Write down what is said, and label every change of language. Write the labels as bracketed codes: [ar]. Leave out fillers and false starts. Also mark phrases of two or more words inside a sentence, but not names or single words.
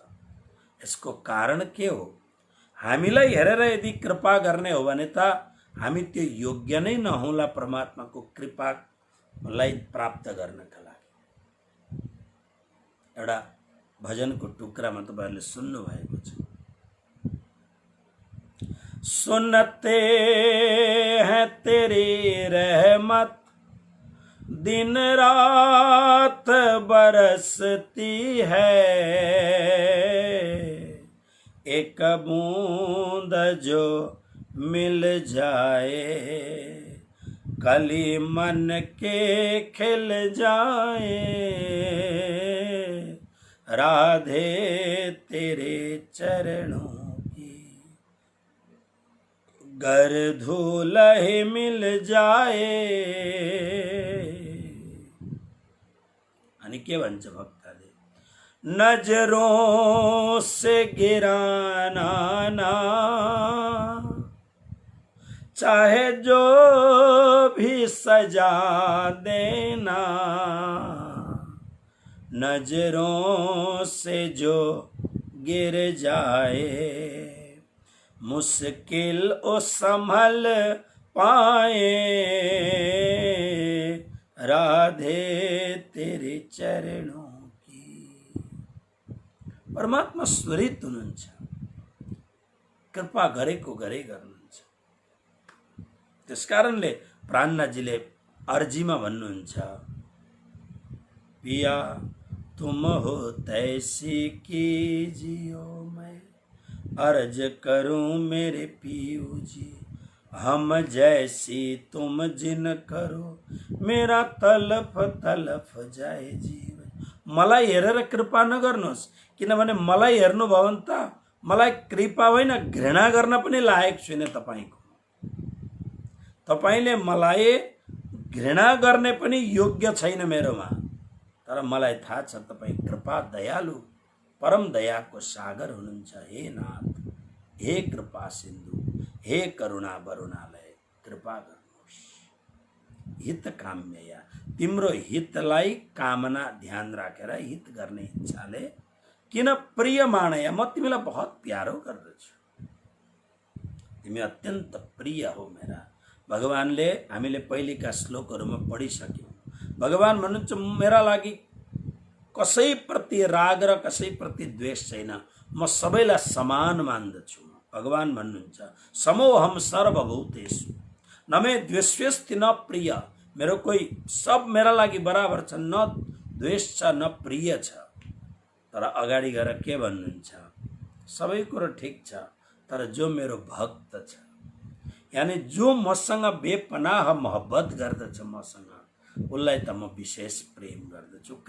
[ne] यसको कारण के हो? हामीलाई हेरेर यदि कृपा गर्ने हो भने त हामी त्यो योग्य नै नहोला परमात्माको कृपालाई प्राप्त गर्नका लागि। एउटा भजनको टुक्रामा तपाईहरुले सुन्नु भएको छ, [hi] सुनते हैं तेरी रहमत दिन रात बरसती है, एक बूंद जो मिल जाए कली मन के खिल जाए, राधे तेरे चरणों की गर धूल ही मिल जाए। [ne] अनि के भन्छ भक्तले, [hi] नजरों से गिराना ना चाहे जो भी सजा देना, नजरों से जो गिर जाए मुश्किल ओ संभल पाए, राधे तेरे चरणों की। [ne] परमात्मा स्वरित हुनुहुन्छ, कृपा गरेको गरे गर्नुहुन्छ। त्यसकारणले प्राणनाथजीले अर्जीमा भन्नुहुन्छ, [hi] पिया तुम हो तैसी कीजियो मैं अर्ज करूं मेरे पियू जी, हम जैसी तुम जिन करो मेरा तलफ तलफ जाए जीवन। [ne] मलाई हेरेर कृपा नगर्नुहोस्, किनभने मलाई हेर्नुभयो भने त मलाई कृपा होइन घृणा गर्न पनि लायक छुइने तपाईको। तपाईले मलाई घृणा गर्ने पनि योग्य छैन मेरोमा। तर मलाई थाहा छ तपाई कृपा दयालु परम दयाको सागर हुनुहुन्छ। हे नाथ, हे कृपा सिन्धु, हे करुणा वरुणालय, कृपा गर्नुहोस्। [sa] हित काम्यया, [ne] तिम्रो हितलाई कामना ध्यान राखेर हित गर्ने इच्छाले, किन प्रिय मानया, म तिमीलाई बहुत प्यारो गर्दछु, तिमी अत्यन्त प्रिय हो मेरा। भगवानले हामीले पहिलेका श्लोकहरुमा पढिसक्यौं। भगवान भन्नुहुन्छ मेरा लागि कसैप्रति राग र कसैप्रति द्वेष छैन, म सबैलाई समान मान्दछु। भगवान भन्नुहुन्छ [sa] समोहम सर्वभूतेषु न मे द्वेष्यस्ति न प्रिय, [ne] मेरो कोही सब मेरा लागि बराबर छ, न द्वेष छ न प्रिय छ। तर अगाडि गएर के भन्नुहुन्छ, सबै कुरो ठिक छ, तर जो मेरो भक्त छ, यानी जो मसँग [hi] बेपनाह मोहब्बत [ne] गर्दछ मसँग, उसलाई त म विशेष प्रेम गर्दछु।